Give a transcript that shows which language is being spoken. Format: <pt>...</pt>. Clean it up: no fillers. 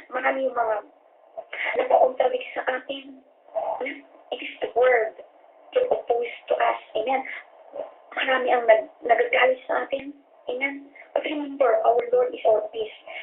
<tl>Marami yung mga nagpa-contradict sa atin.</tl> <en>It is the word that oppose to us. Amen.</en> <tl>Marami ang nagagalit sa atin. Amen.</tl> <en>But remember, our Lord is our peace.</en>